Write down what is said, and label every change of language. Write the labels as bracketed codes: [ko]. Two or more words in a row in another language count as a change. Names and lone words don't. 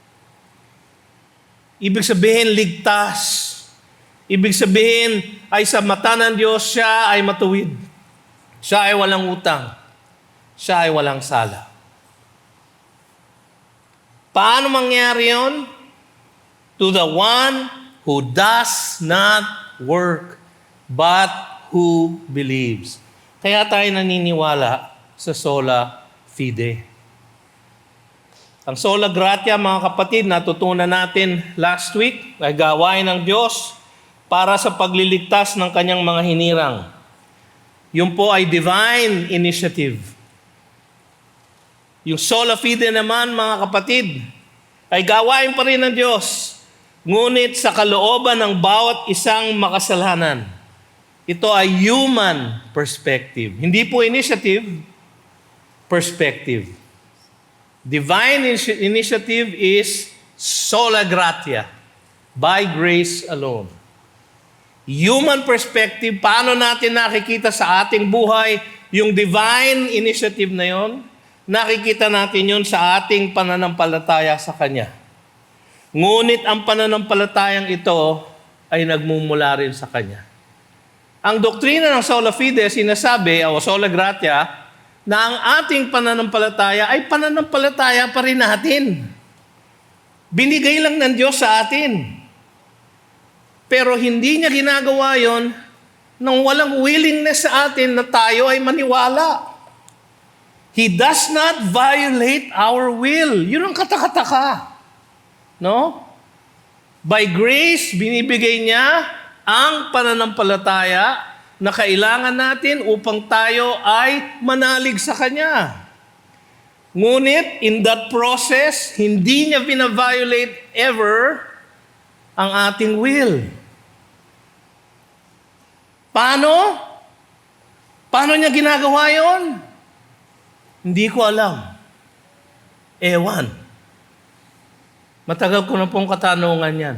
[tl] Ibig sabihin ligtas. Ibig sabihin ay sa mata ng Diyos, siya ay matuwid. Siya ay walang utang. Siya ay walang sala. Paano mangyari yun? [en] To the one who does not work, but who believes. [tl] Kaya tayo naniniwala sa [la] sola fide. Ang sola gratia, [tl] mga kapatid, natutunan natin [en] last week, [tl] ay gawain ng Diyos para sa pagliligtas ng kanyang mga hinirang. Yun po ay [en] divine initiative. [tl] Yung [la] sola fide [tl] naman, mga kapatid, ay gawain pa rin ng Diyos. Ngunit sa kalooban ng bawat isang makasalanan. Ito ay [en] human perspective. [tl] Hindi po initiative, perspective. [en] Divine initiative is [la] sola gratia, [en] by grace alone. Human perspective, [tl] paano natin nakikita sa ating buhay yung [en] divine initiative [tl] na yon? Nakikita natin yon sa ating pananampalataya sa Kanya. Ngunit ang pananampalatayang ito ay nagmumula rin sa Kanya. Ang doktrina ng [la] sola fide [tl] sinasabi, o [la] sola gratia, [tl] na ang ating pananampalataya ay pananampalataya pa rin natin. Binigay lang ng Diyos sa atin. Pero hindi niya ginagawa yon nang walang willingness sa atin na tayo ay maniwala. [en] He does not violate our will. [tl] Yun ang katakataka. No? By grace, binibigay niya ang pananampalataya na kailangan natin upang tayo ay manalig sa Kanya. Ngunit, [en] in that process, [tl] hindi niya bina-violate ever ang ating will. Paano? Paano niya ginagawa yon? Hindi ko alam. Ewan. Matagal ko na pong katanungan yan.